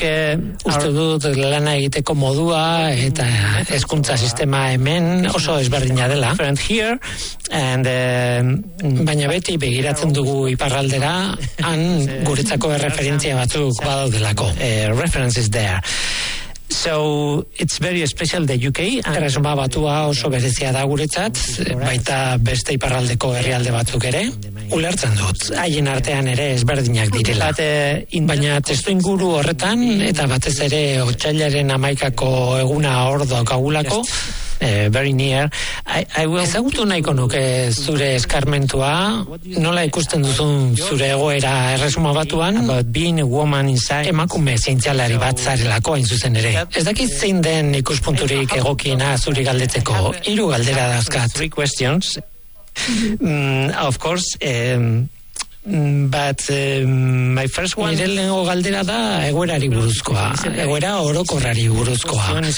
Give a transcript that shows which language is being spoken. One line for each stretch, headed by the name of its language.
Basque: uste dut lana egiteko modua eta hezkuntza sistema hemen oso ezberdina dela. Baina beti begiratzen dugu iparraldera, han gure etzako erreferentzia batzuk badaudelako.
English: Reference is there. So it's very special the UK.
Basque: Erresuma Batua oso berezia da guretzat, baita beste iparraldeko herrialde batzuk ere. Ulertzen dut, haien artean ere ezberdinak direla. Baina testu inguru horretan, eta batez ere otsailaren 11ko eguna hor daukagulako,
English: very near. I will
Basque: ezagutu nahiko nuke zure eskarmentua, nola ikusten duzun zure egoera Erresuma Batuan,
English: but being a woman inside,
Basque: emakume zientzialari bat zarelako hain zuzen ere. Ez dakit zein den ikuspunturik egokiena zuri galdetzeko. Hiru galdera dauzkat.
English: Three questions. Of course, but my first one,
Basque: nire lehenengo galdera da egoerari buruzkoa, egoera orokorrari buruzkoa.